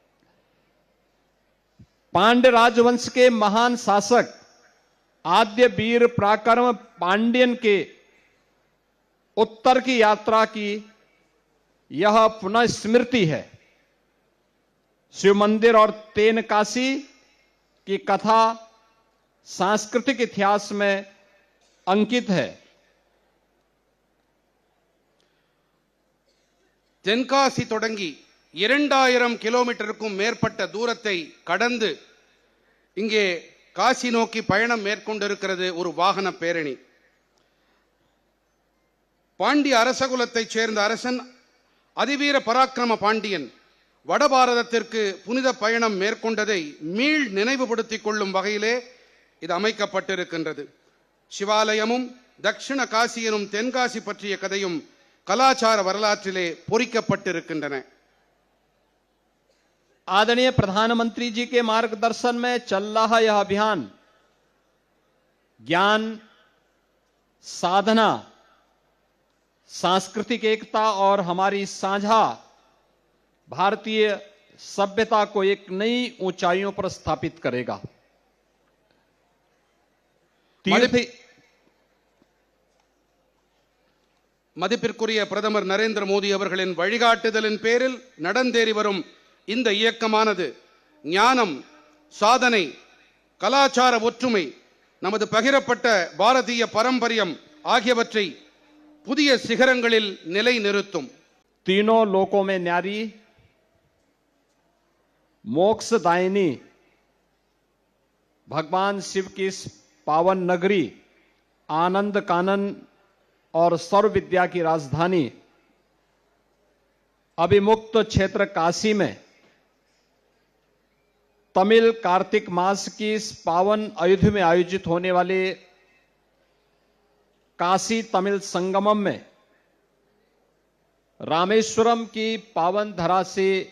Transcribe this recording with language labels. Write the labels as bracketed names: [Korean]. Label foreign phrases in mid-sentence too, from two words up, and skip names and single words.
[Hindi] पांड्य राजवंश के महान शासक आद्य वीर पराक्रम पांड्यन के उत्तर की यात्रा की यह पुनः स्मृति है। शिव मंदिर और तेन काशी की कथा सांस्कृतिक इतिहास में अंकित है। [Tamil] தென்காசி தொடங்கி 2000 கிலோமீட்டருக்கும் மேற்பட்ட தூரத்தை கடந்து இங்கே காசி நோக்கி பயணம் மேற்கொண்டிருக்கிறது ஒரு வாகன பேரணி. பாண்டிய அரசகுலத்தைச் சேர்ந்த அரசன் அதிவீர பராக்கிரம பாண்டியன் வட பாரதத்திற்கு புனித பயணம் மேற்கொண்டதை மீள் நினைவுபடுத்திக் கொள்ளும் வகையிலே இது அமைக்கப்பட்டிருக்கின்றது. சிவாலயமும் தட்சிண காசி எனும் தென்காசி பற்றிய கதையும் கலாச்சார வரலாற்றிலே பொறிக்கப்பட்டிருக்கின்றன. [Hindi] आदरणीय प्रधानमंत्री जी के मार्गदर्शन में चल रहा यह अभियान ज्ञान, साधना, सांस्कृतिक एकता और हमारी साझा भारतीय सभ्यता को एक नई ऊंचाइयों पर स्थापित करेगा। [Tamil] மதிப்பிற்குரிய பிரதமர் நரேந்திர மோடி அவர்களின் வழிகாட்டுதலின் பேரில் நடந்தேறி வரும் இந்த இயக்கமானது ஞானம், சாதனை, கலாச்சார ஒற்றுமை, நமது பகிரப்பட்ட பாரதிய பாரம்பரியம் ஆகியவற்றை புதிய சிகரங்களில் நிலைநிறுத்தும். [Hindi] तीनों लोकों में न्यारी मोक्षदायिनी भगवान शिव की इस पावन नगरी आनंद कानन और सर्व विद्या की राजधानी अभिमुक्त क्षेत्र काशी में तमिल कार्तिक मास की इस पावन अयोध्या में आयोजित होने वाले काशी तमिल संगमम में रामेश्वरम की पावन धरा से